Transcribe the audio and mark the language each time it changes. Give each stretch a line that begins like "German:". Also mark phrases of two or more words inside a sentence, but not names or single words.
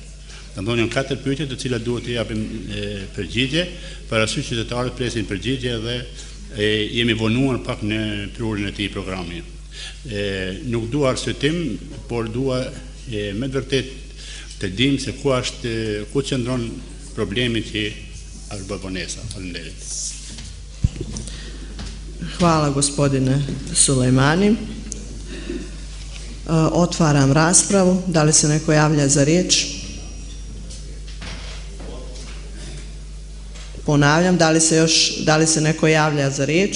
Albanian: Do të thonë janë 4 pyetje të cilat duhet të japim përgjigje, parasysh qytetarët presin përgjigje dhe jemi vonuar pak në prurjen e këtij programi. Nuk dua arsyetim, por dua me të vërtet të dim se ku qëndron problemi që është bërë vonesa. Faleminderit.
Serbian: Hvala, gospodine Sulejmani. Otvaram raspravu. Da li se neko javlja za riječ? Ponavljam, da li se neko javlja za riječ?